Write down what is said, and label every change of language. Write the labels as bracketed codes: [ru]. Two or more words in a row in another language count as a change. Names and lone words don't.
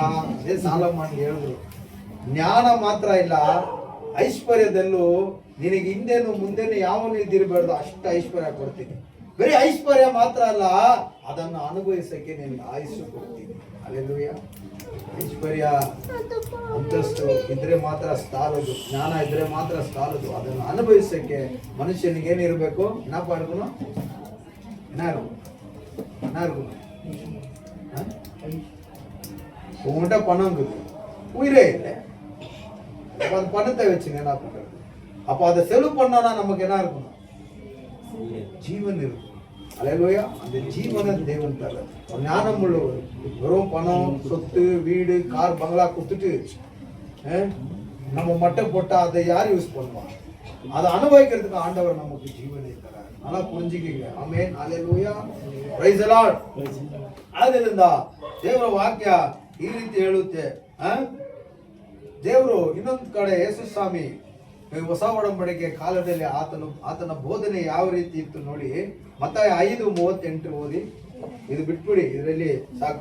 [kn] ಅದೇ ಸಾಲೋಮನ್ ಹೇಳಿದ್ರು, ಜ್ಞಾನ ಮಾತ್ರ ಇಲ್ಲ, ಐಶ್ವರ್ಯದಲ್ಲೂ ನಿನಗೆ ಹಿಂದೇನು ಮುಂದೇನು ಯಾವನು ಇದ್ದಿರಬಾರ್ದು, ಅಷ್ಟು ಐಶ್ವರ್ಯ ಕೊಡ್ತೀನಿ. ಬರೀ ಐಶ್ವರ್ಯ ಮಾತ್ರ ಅಲ್ಲ, ಅದನ್ನು ಅನುಭವಿಸಕ್ಕೆ ನಿನಗೆ ಆಯುಷ್ಯ ಕೊಡ್ತೀನಿ. ಅಲ್ಲೆಲ್ಲೂಯಾ. ಐಶ್ವರ್ಯ ಅಂತಸ್ತು ಇದ್ರೆ ಮಾತ್ರ ಸಾಲದು, ಜ್ಞಾನ ಇದ್ರೆ ಮಾತ್ರ ಸಾಲದು. ಅದನ್ನು ಅನುಭವಿಸಕ್ಕೆ ಮನುಷ್ಯನಿಗೆ ಏನಿರ್ಬೇಕು? [ta] உங்கள்கிட்ட பணம் இருக்குது, உயிரே இல்லை, அந்த பணத்தை வச்சு என்ன பண்றது? அப்போ அதை செலவு பண்ணோம்னா நமக்கு என்ன இருக்கணும்? ஜீவன் இருக்கும். அல்லேலூயா. அந்த ஜீவனை தேவன் தர ஞானம் உள்ளவர். வெறும் பணம், சொத்து, வீடு, கார், பங்களா கொடுத்துட்டு நம்ம மட்டை போட்டா அதை யார் யூஸ் பண்ணுவான்? அதை அனுபவிக்கிறதுக்கு ஆண்டவர் நமக்கு ஜீவனை தரார். நல்லா புரிஞ்சுக்கீங்க. ಆಮೆನ್. அல்லேலೂಯಾ. [en] praise the Lord. [kn] ಆದ್ದರಿಂದ ದೇವರ ವಾಕ್ಯ ಈ ರೀತಿ ಹೇಳುತ್ತೆ. ದೇವರು ಇನ್ನೊಂದು ಕಡೆ ಯೇಸು ಸ್ವಾಮಿ ಹೊಸ ಒಡಂಬಡಿಕೆ ಕಾಲದಲ್ಲಿ ಆತನ ಬೋಧನೆ ಯಾವ ರೀತಿ ಇತ್ತು ನೋಡಿ. ಮತ್ತಾಯ 5:38 ಓದಿ. ಇದು ಬಿಟ್ಬಿಡಿ, ಇದರಲ್ಲಿ ಸಾಕು.